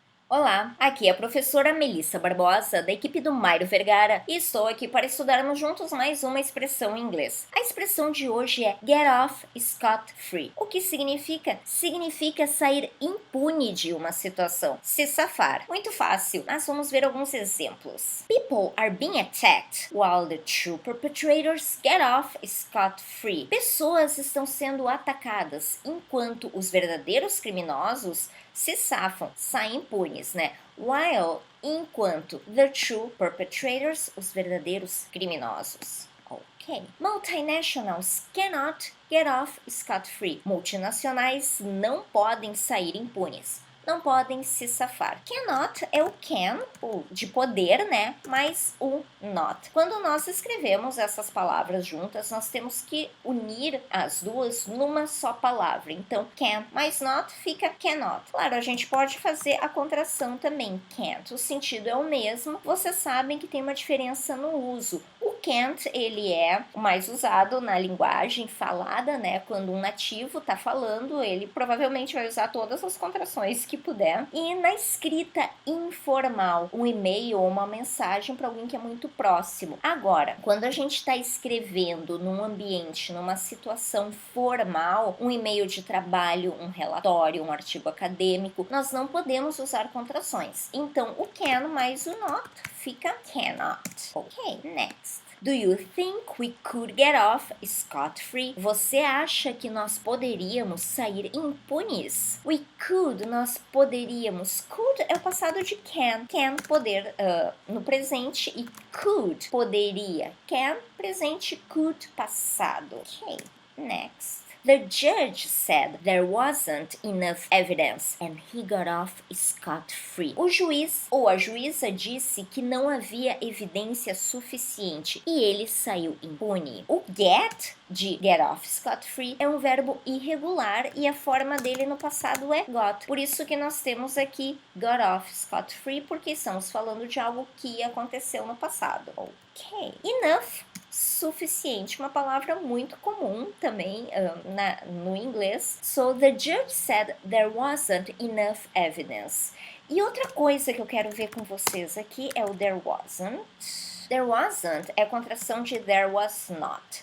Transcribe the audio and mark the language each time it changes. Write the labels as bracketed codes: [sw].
[pt] Olá, aqui é a professora Melissa Barbosa, da equipe do Mairo Vergara, e estou aqui para estudarmos juntos mais uma expressão em inglês. A expressão de hoje é [en] get off scot-free. [pt] O que significa? Significa sair impune de uma situação, se safar. Muito fácil, mas vamos ver alguns exemplos. [en] People are being attacked while the true perpetrators get off scot-free. [pt] Pessoas estão sendo atacadas enquanto os verdadeiros criminosos se safam, saem impunes, né? [en] While, [pt] enquanto [en] the true perpetrators, [pt] os verdadeiros criminosos. Ok. [en] Multinationals cannot get off scot-free. [pt] Multinacionais não podem sair impunes. Não podem se safar. Cannot é o can, o de poder, né? Mais o not. Quando nós escrevemos essas palavras juntas, nós temos que unir as duas numa só palavra. Então, can mais not fica cannot. Claro, a gente pode fazer a contração também, can't. O sentido é o mesmo. Vocês sabem que tem uma diferença no uso. O can't, ele é mais usado na linguagem falada, né? Quando um nativo está falando, ele provavelmente vai usar todas as contrações que puder. E na escrita informal, um e-mail ou uma mensagem para alguém que é muito próximo. Agora, quando a gente está escrevendo num ambiente, numa situação formal, um e-mail de trabalho, um relatório, um artigo acadêmico, nós não podemos usar contrações. Então, o can mais o not fica cannot. [en] Ok, next. Do you think we could get off scot-free? [pt] Você acha que nós poderíamos sair impunes? [en] We could, [pt] nós poderíamos. Could é o passado de can. Can, poder no presente, e could, poderia. Can, presente, could, passado. [en] Ok, next. The judge said there wasn't enough evidence and he got off scot-free. [pt] O juiz ou a juíza disse que não havia evidência suficiente e ele saiu impune. O get, de [en] get off scot-free, [pt] é um verbo irregular e a forma dele no passado é got. Por isso que nós temos aqui [en] got off scot-free, [pt] porque estamos falando de algo que aconteceu no passado. Ok. Enough, suficiente, uma palavra muito comum também no inglês. [en] So the judge said there wasn't enough evidence. [pt] E outra coisa que eu quero ver com vocês aqui é o there wasn't. [en] There wasn't [pt] é a contração de [en] there was not.